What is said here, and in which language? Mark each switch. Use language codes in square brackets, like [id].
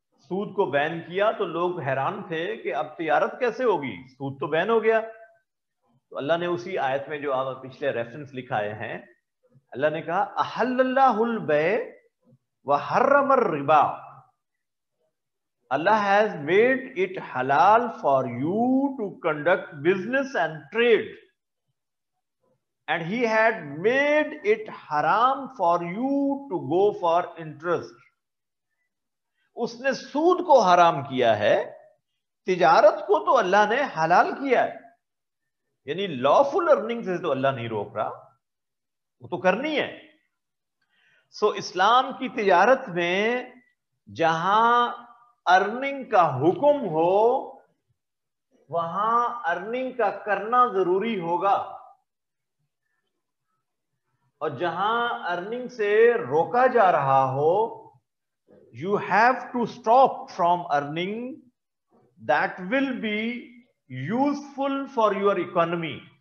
[ur] سود کو بین کیا تو لوگ حیران تھے کہ اب تجارت کیسے ہوگی, سود تو بین ہو گیا. تو اللہ نے اسی آیت میں جو آپ پچھلے ریفرنس لکھائے ہیں, اللہ نے کہا [ar] احل اللہ البیع وحرم الربا. [en] Allah has made it halal for you to conduct business and trade, and he had made it haram for you to go for interest. [ur] اس نے سود کو حرام کیا ہے, تجارت کو تو اللہ نے حلال کیا ہے. یعنی لافل ارننگ سے تو اللہ نہیں روک رہا, وہ تو کرنی ہے. سو اسلام کی تجارت میں جہاں ارننگ کا حکم ہو وہاں ارننگ کا کرنا ضروری ہوگا، اور جہاں ارننگ سے روکا جا رہا ہو [en] you have to stop from earning that will be useful for your economy.